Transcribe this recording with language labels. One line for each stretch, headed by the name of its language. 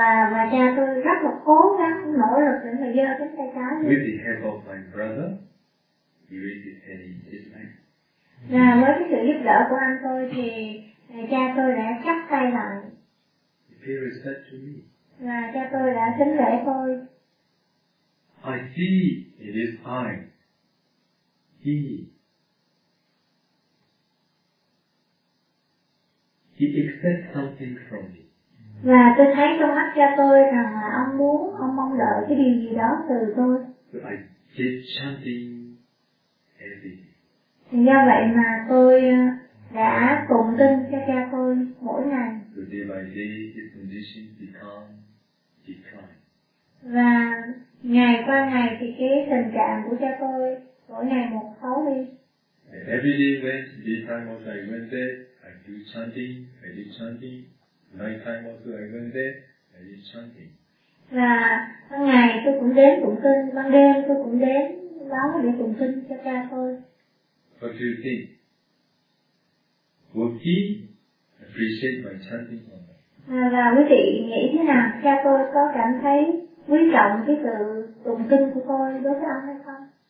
Vietnamese: Và cha tôi rất là cố gắng nỗ lực để mà giơ cái tay trái lên.
English: With the help of my brother, he raised his hand in this way.
Vietnamese: Và với cái sự giúp đỡ của anh tôi thì cha tôi đã chắp tay lại.
English: Said to me,
Vietnamese: và cha tôi đã kính lễ tôi.
English: I see in his eyes. He expects something from me.
Vietnamese: Và tôi thấy trong mắt cha tôi rằng là ông mong đợi cái điều gì đó từ tôi.
English: So I did something heavy.
Vietnamese: Thì do vậy mà tôi đã tụng kinh cho cha tôi mỗi ngày.
English: So day by day, his condition becomes declined.
Vietnamese: Và ngày qua ngày thì cái tình trạng của cha tôi mỗi ngày một xấu đi.
English: And every day when day time also I went there, I do chanting, I did chanting. Night time also I went there, I did chanting.
Vietnamese: Và ban ngày tôi cũng đến tụng kinh, ban đêm tôi cũng đến báo để tụng kinh cho cha tôi.
English: What do you think? Would he appreciate my chanting or not?
Vietnamese: Và quý vị nghĩ thế nào? Cha tôi có cảm thấy quý trọng cái sự tụng kinh của tôi đối với ông hay không?